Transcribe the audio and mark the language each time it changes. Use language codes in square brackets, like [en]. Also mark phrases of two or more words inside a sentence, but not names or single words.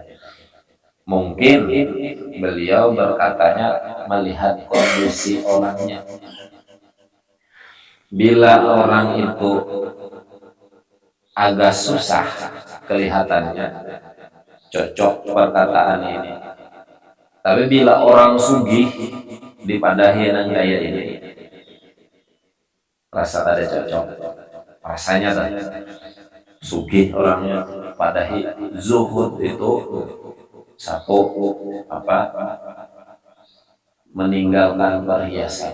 [id] Mungkin beliau berkatanya melihat kondisi orangnya. Bila orang itu agak susah kelihatannya, cocok perkataan ini. [bjn] Tapi bila orang sugih dipadahi dengan gaya ini, rasa ada cocok. Rasanya tadi sugih orangnya padahi, zuhud itu satu meninggalkan perhiasan.